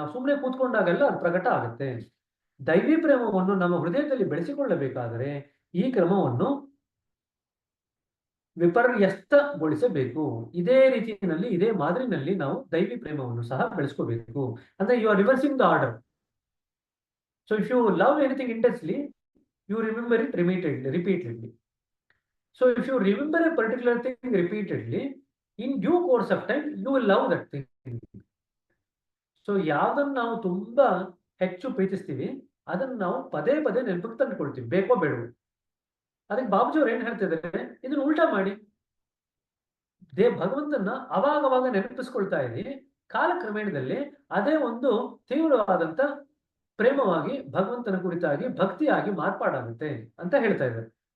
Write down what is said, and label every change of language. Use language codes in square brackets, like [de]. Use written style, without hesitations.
[kn] ನಾವು ಸುಮ್ಮನೆ ಕೂತ್ಕೊಂಡಾಗೆಲ್ಲ ಅದು ಪ್ರಕಟ ಆಗುತ್ತೆ. ದೈವಿ ಪ್ರೇಮವನ್ನು ನಮ್ಮ ಹೃದಯದಲ್ಲಿ ಬೆಳೆಸಿಕೊಳ್ಳಬೇಕಾದರೆ ಈ ಕ್ರಮವನ್ನು ವಿಪರ್ಯಸ್ತಗೊಳಿಸಬೇಕು. ಇದೇ ರೀತಿಯಲ್ಲಿ ಇದೇ ಮಾದರಿನಲ್ಲಿ ನಾವು ದೈವಿ ಪ್ರೇಮವನ್ನು ಸಹ ಬೆಳೆಸ್ಕೋಬೇಕು. [en] ಅಂದ್ರೆ you are reversing the order. So if you love anything intensely you remember it repeatedly. So if you remember a particular thing repeatedly, in due course of time you will love that thing. [kn] So ಯಾವ್ದನ್ನ ನಾವು ತುಂಬಾ ಹೆಚ್ಚು ಪ್ರೀತಿಸ್ತೀವಿ ಅದನ್ನ ನಾವು ಪದೇ ಪದೇ ನೆನಪಿಗೆ ತಂದುಕೊಳ್ತೀವಿ, ಬೇಕೋ ಬೇಡವೋ. ಅದಕ್ಕೆ ಬಾಬುಜಿ ಅವ್ರು ಏನ್ ಹೇಳ್ತಿದ್ದಾರೆ, ಇದನ್ನ ಉಲ್ಟಾ ಮಾಡಿ ಭಗವಂತನ ಅವಾಗ ನೆನಪಿಸ್ಕೊಳ್ತಾ ಇರಿ, ಕಾಲಕ್ರಮೇಣದಲ್ಲಿ ಅದೇ ಒಂದು ತೀವ್ರವಾದಂತ ಪ್ರೇಮವಾಗಿ ಭಗವಂತನ ಕುರಿತಾಗಿ ಭಕ್ತಿಯಾಗಿ ಮಾರ್ಪಾಡಾಗುತ್ತೆ ಅಂತ ಹೇಳ್ತಾ ಇದ್ದಾರೆ.